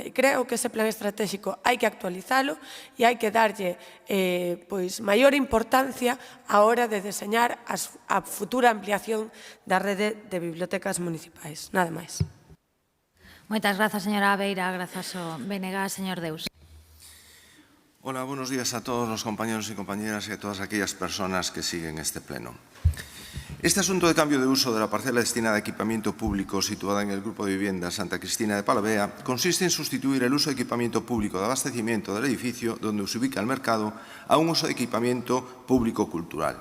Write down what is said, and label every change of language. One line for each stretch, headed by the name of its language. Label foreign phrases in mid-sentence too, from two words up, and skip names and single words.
Galician: E creo que ese plan estratégico hai que actualizalo e hai que darlle maior importancia á hora de deseñar a futura ampliación da rede de bibliotecas municipais. Nada máis. Moitas grazas, señora Aveira. Grazas ao BNG, señor Deus.
Spanish: Hola, buenos días a todos los compañeros y compañeras y a todas aquellas personas que siguen este pleno. Este asunto de cambio de uso de la parcela destinada a equipamiento público situada en el grupo de viviendas Santa Cristina de Palavea consiste en sustituir el uso de equipamiento público de abastecimiento del edificio donde se ubica el mercado a un uso de equipamiento público cultural.